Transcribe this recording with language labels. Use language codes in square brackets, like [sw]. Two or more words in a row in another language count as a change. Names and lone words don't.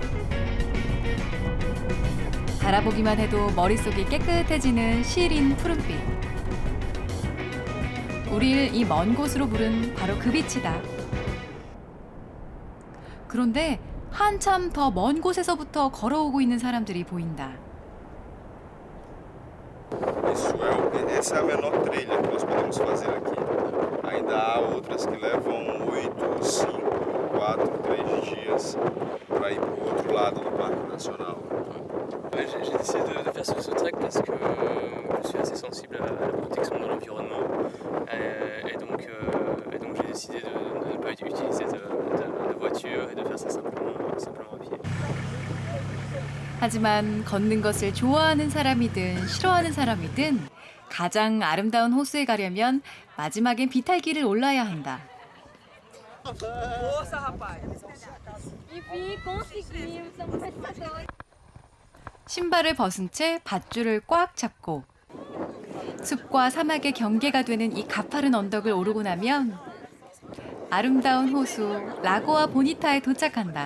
[ko] 바라보기만 해도 머릿속이 깨끗해지는 시린 푸른빛. 우릴 이 먼 곳으로 부른 바로 그 빛이다. 그런데 한참 더 먼 곳에서부터 걸어오고 있는 사람들이 보인다. [pt] Essa é a menor trilha que nós podemos fazer aqui. Ainda há outras que levam 8, 5, 4, 3 dias para ir para o outro lado do Parque Nacional. [fr] J'ai décidé de faire ce trek parce que je suis assez sensible à la protection de l'environnement et donc j'ai décidé de ne pas utiliser de voiture et de faire ça simplement à pied. [ko] 하지만 걷는 것을 좋아하는 사람이든 싫어하는 사람이든 가장 아름다운 호수에 가려면 마지막엔 비탈길을 올라야 한다. [pt] Força, rapaz. Enfim, conseguimos. Somos vencedores. [ko] 신발을 벗은 채 밧줄을 꽉 잡고 숲과 사막의 경계가 되는 이 가파른 언덕을 오르고 나면 아름다운 호수 라고아 보니타에 도착한다.